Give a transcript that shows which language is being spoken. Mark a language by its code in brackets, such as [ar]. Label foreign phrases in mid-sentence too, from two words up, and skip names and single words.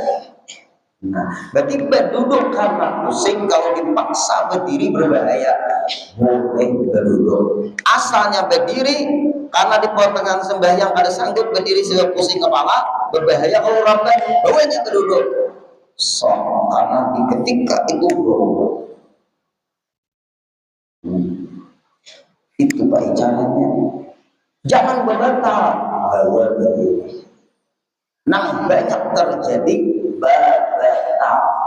[id] Nah, berarti berduduk karena pusing, kalau dipaksa berdiri berbahaya. Boleh berduduk. Asalnya berdiri karena di pertengahan sembahyang ada sanggup berdiri sebab pusing kepala, berbahaya kalau rabah, bawahnya berduduk. So, karena di ketika itu berubah. Itu baik caranya. Jangan berbatal. Nah, banyak terjadi batal.